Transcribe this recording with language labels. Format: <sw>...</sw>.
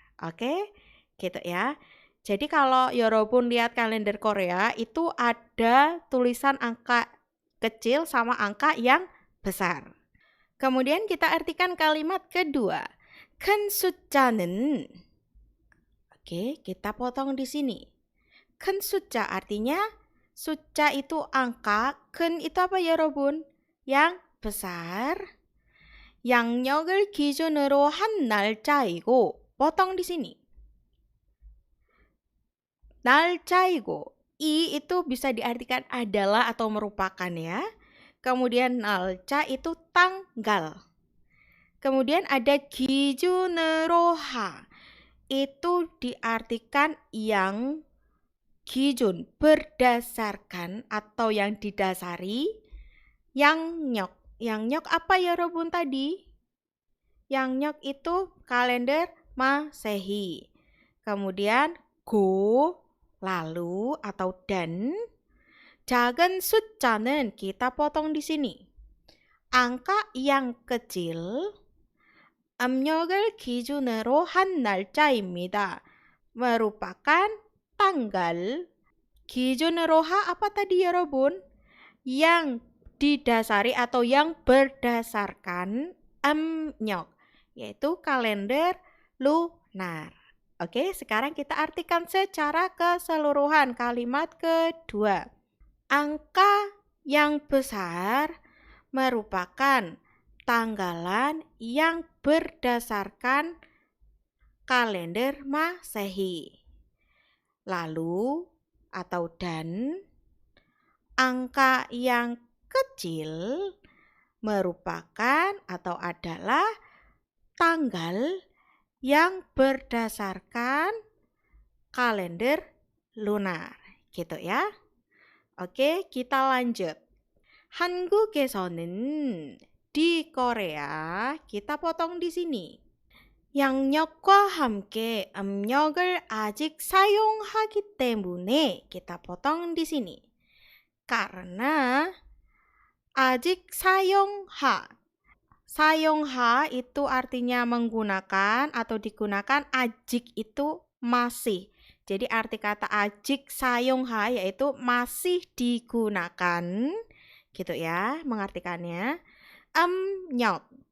<id>Oke, gitu ya. Jadi kalau 여러분 lihat kalender Korea itu ada tulisan angka kecil sama angka yang besar. Kemudian kita artikan kalimat kedua.</id> <ko>큰 숫자는.</ko> <id>Oke, kita potong di sini.</id> <ko>큰 숫자</ko> <id>artinya 숫자 itu angka, 큰 itu apa 여러분? Yang besar.</id> <ko>양력을 기준으로 한 날짜이고,</ko> <id>potong di sini. 날짜이고, i itu bisa diartikan adalah atau merupakan ya. Kemudian 날짜 itu tanggal. Kemudian ada</id> <ko>기준으로 하.</ko> <id>Itu diartikan yang 기준 berdasarkan atau yang didasari.</id> <ko>양력.</ko> <id>양력 apa ya Robun tadi? 양력 itu kalender Masehi. Kemudian go lalu atau dan. 작은 숫자는 kita potong di sini. Angka yang kecil</id> <ko>음력을 기준으로 한 날짜입니다.</ko> <id>merupakan tanggal</id> <ko>기준으로 하</ko> <id>apa tadi ya Robun? Yang didasari atau yang berdasarkan 음력, yaitu kalender lunar. Oke, sekarang kita artikan secara keseluruhan kalimat kedua. Angka yang besar merupakan tanggalan yang berdasarkan kalender Masehi. Lalu atau dan angka yang kecil merupakan atau adalah tanggal yang berdasarkan kalender lunar. Gitu ya. Oke, kita lanjut. 한국에서는 di Korea, kita potong di sini.</id> <ko>양력과 함께 음력을 아직 사용하기 때문에</ko> <id>kita potong di sini. Karena 아직 사용하. 사용하 itu artinya menggunakan atau digunakan, 아직 itu masih. Jadi arti kata</id> <ko>아직 사용하</ko> <id>yaitu masih digunakan. Gitu ya, mengartikannya.</id> <ko>음력.</ko>